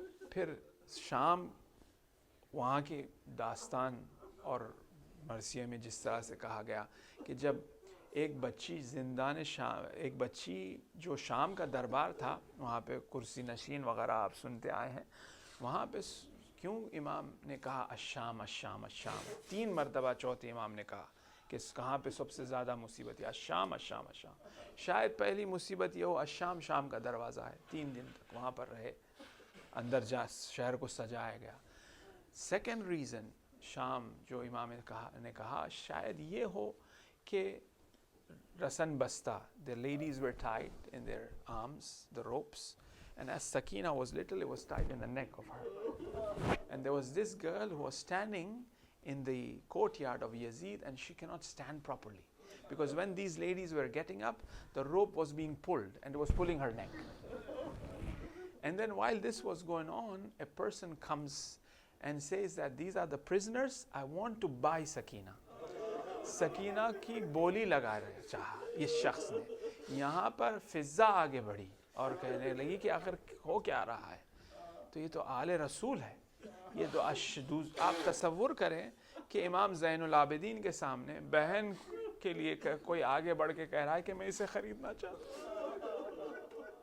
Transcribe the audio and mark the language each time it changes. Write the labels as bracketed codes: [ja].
[ur] پھر شام وہاں کی داستان اور مرثیے میں جس طرح سے کہا گیا کہ جب ایک بچی زندان شام، ایک بچی جو شام کا دربار تھا وہاں پہ کرسی نشین وغیرہ آپ سنتے آئے ہیں، وہاں پہ کیوں امام نے کہا الشام الشام الشام 3 مرتبہ، چوتھے امام نے کہا کہ کہاں پہ سب سے زیادہ مصیبت ہے، الشام الشام الشام. شاید پہلی مصیبت یہ ہو الشام، شام کا دروازہ ہے، 3 دن تک وہاں پر رہے، اندر جا شہر کو سجایا گیا. [en] Second reason شام جو امام نے کہا شاید یہ ہو کہ رسن بستہ، the ladies were tied in their arms, the ropes, and as Sakina was little, it was tied in the neck of her. And there was this girl who was standing in the courtyard of Yazid, and she cannot stand properly. Because when these ladies were getting up, the rope was being pulled, and it was pulling her neck. And then while this was going on, a person comes and says that these are the prisoners, I want to buy Sakina. [ur] Sakina کی بولی لگا رہے چاہا اس شخص نے. یہاں پر فضا آگے بڑھی اور کہنے لگی کہ آخر ہو کیا رہا ہے، تو یہ تو آل رسول ہے، یہ تو آپ تصور کریں کہ امام زین العابدین کے سامنے بہن کے لیے کوئی آگے بڑھ کے کہہ رہا ہے کہ میں اسے خریدنا چاہتا ہوں.